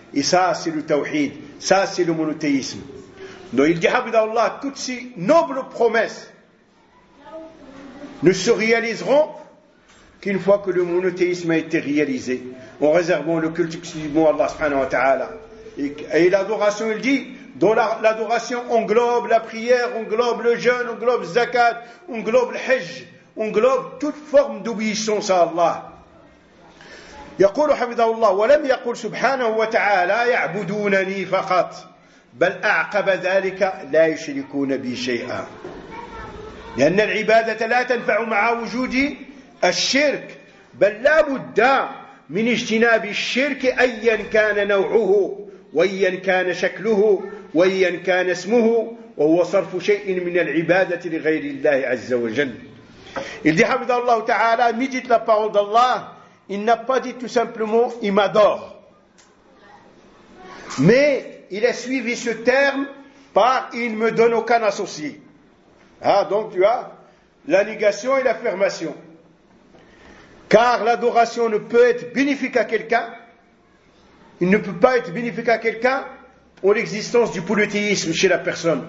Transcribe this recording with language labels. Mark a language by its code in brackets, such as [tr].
[fr] Et ça, c'est le tawhid, ça, c'est le monothéisme. Donc, il dit, Habibullah, toutes ces nobles promesses ne se réaliseront qu'une fois que le monothéisme a été réalisé, en réservant le culte exclusivement à Allah [ar] subhanahu wa ta'ala. [fr] Et l'adoration, il dit, dont l'adoration englobe la prière, englobe le jeûne, englobe le zakat, englobe le hajj, englobe toute forme d'obéissance à Allah. [ar] يقول حفظه الله ولم يقول سبحانه وتعالى يعبدونني فقط بل أعقب ذلك لا يشركون بي شيئا. لأن العبادة لا تنفع مع وجود الشرك, بل لا بد من اجتناب الشرك أيا كان نوعه وأيا كان شكله وأيا كان اسمه, وهو صرف شيء من العبادة لغير الله عز وجل. [fr] Il dit, [ar] حفظ الله تعالى, [fr] mais dites la parole d'Allah, il n'a pas dit tout simplement il m'adore, mais il a suivi ce terme par il ne me donne aucun associé. Ah, donc tu as la négation et l'affirmation. Car l'adoration ne peut être bénéfique à quelqu'un, il ne peut pas être bénéfique à quelqu'un en l'existence du polythéisme chez la personne.